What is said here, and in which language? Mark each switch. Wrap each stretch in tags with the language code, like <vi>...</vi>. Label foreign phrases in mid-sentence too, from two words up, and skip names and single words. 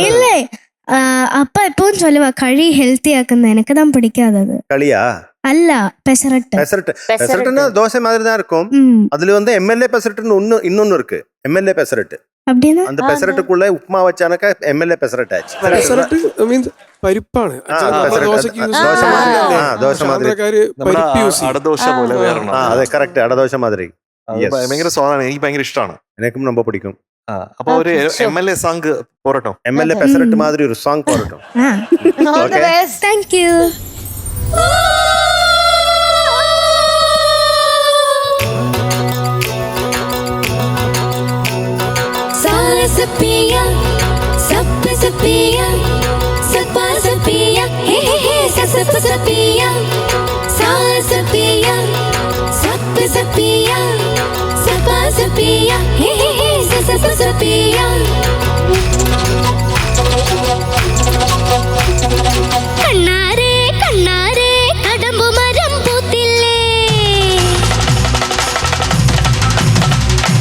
<ta>இல்ல, அப்பா எப்பவும் சொல்லுவா களி ஹெல்த்தி ஆக்குன்னு. எனக்கு தான் பிடிக்காதது. களியா? அல்ல, பெசரட்டு. பெசரட்டுன்னா தோசை மாதிரி தான் இருக்கும். அதுல வந்து MLA பெசரட்டுன்னு இன்னொன்னு இருக்கு. MLA பெசரட்டு அப்படின்னா அந்த பெசரட்டுக்குள்ள உப்புமா வச்சானக்கா MLA பெசரட்டு ஆச்சு.</ta> <ml>പെസറട്ട് മീൻസ് പരിപ്പാണ്. ദോശ മാതിരി. അടദോശ പോലെ വേറെ. അതെ, കറക്റ്റ്, അടദോശ മാതിരി. ഭയങ്കര സ്വാദാണ്, എനിക്ക് ഭയങ്കര ഇഷ്ടമാണ്. എനിക്കും ரொம்ப പിടിക്കും. അപ്പൊ ഒരു MLA സാങ് പോരട്ടോ? MLA പെസരട്ട് മാതിരി ഒരു സാങ് പോരട്ടോ?</ml> <en>thank you. Sapia, sappa sapia, sappa sapia, hey hey hey, sappa sapia, sapia, sappa sapia, sappa sapia, hey hey hey, sappa sapia.</en> <ml>കണ്ണാരേ കണ്ണാരേ കടമ്പു മരം പൂത്തില്ലേ,</ml>